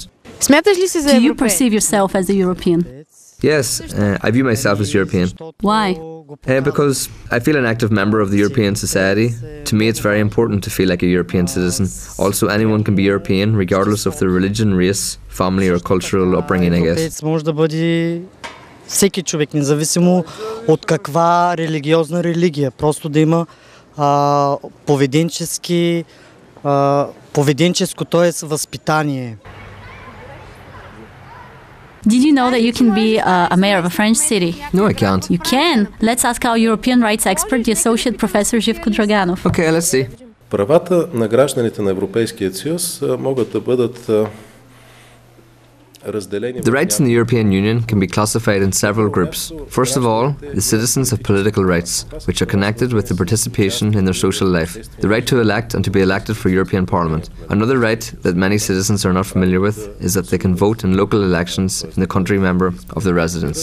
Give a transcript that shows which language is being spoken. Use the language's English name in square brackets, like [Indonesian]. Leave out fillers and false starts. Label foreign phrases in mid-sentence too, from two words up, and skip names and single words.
[English] Do you perceive yourself as a European? Yes, I view myself as European. Why? Because I feel an active member of the European society. To me, it's very important to feel like a European citizen. Also, anyone can be European, regardless of their religion, race, family or cultural upbringing, I guess. [Bulgarian] Може да бъде всеки човек, независимо от каква религиозна религия. Просто да има поведенческо, т.е. възпитание. [English] Did you know that you can be a mayor of a French city? No, I can't. You can. Let's ask our European rights expert, the Associate Professor Живко Драганов. Okay, let's see. [Bulgarian] Правата на гражданите на Европейския съюз могат да бъдат [English] The rights in the European Union can be classified in several groups. First of all, the citizens have political rights, which are connected with the participation in their social life. The right to elect and to be elected for European Parliament. Another right that many citizens are not familiar with is that they can vote in local elections in the country member of their residence.